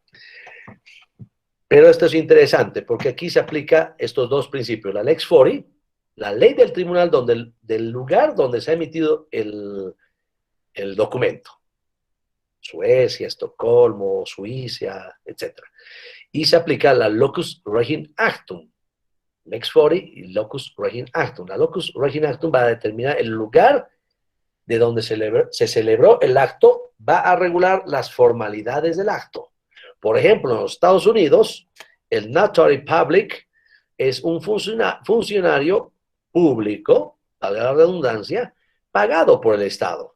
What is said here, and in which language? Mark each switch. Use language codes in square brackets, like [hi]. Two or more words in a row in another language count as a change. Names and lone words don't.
[es] Pero esto es interesante, porque aquí se aplica estos 2 principios, la [la] lex fori, [es] la ley del tribunal del lugar donde se ha emitido el documento. Suecia, Estocolmo, Suiza, etc. Y se aplica la [la] locus regin actum. Lex fori y locus regin actum. [es] La [la] locus regin actum [es] va a determinar el lugar de donde se celebró el acto, va a regular las formalidades del acto. Por ejemplo, en los Estados Unidos, el [en] notary public [es] es un funcionario público, a la redundancia, pagado por el Estado.